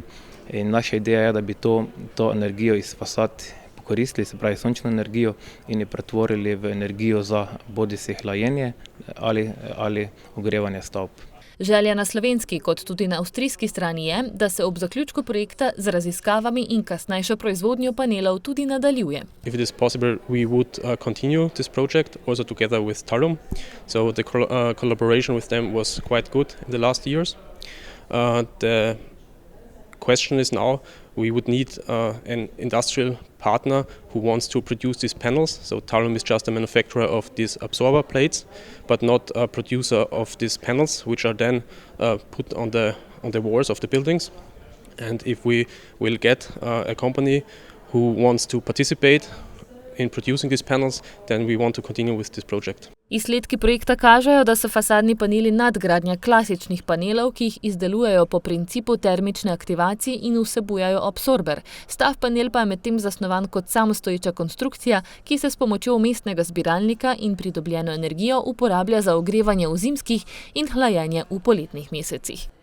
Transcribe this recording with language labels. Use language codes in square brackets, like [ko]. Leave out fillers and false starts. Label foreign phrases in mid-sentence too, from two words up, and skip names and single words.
[sl] In naša ideja je, da bi to energijo iz fasad koristili, se pravi sončno energijo, in jo pretvorili v energijo za bodisi hlajenje ali ogrevanje stavb. Želja na slovenski kot tudi na avstrijski strani je, da se ob zaključku projekta z raziskavami in kasnejšo proizvodnjo panelov tudi nadaljuje. [en] If it is possible, we would continue this project also together with Talum. So the collaboration with them was quite good in the last years. The question is now we would need an industrial partner who wants to produce these panels. So Talum is just a manufacturer of these absorber plates, but not a producer of these panels, which are then put on the walls of the buildings. And if we will get a company who wants to participate in producing these panels, then we want to continue with this project. [sl] Izsledki projekta kažejo, da so fasadni paneli nadgradnja klasičnih panelov, ki jih izdelujejo po principu termične aktivacije in vsebujajo absorber. Stav panel pa je medtem zasnovan kot samostoječa konstrukcija, ki se s pomočjo vmesnega zbiralnika in pridobljeno energijo uporablja za ogrevanje v zimskih in hlajenje v poletnih mesecih.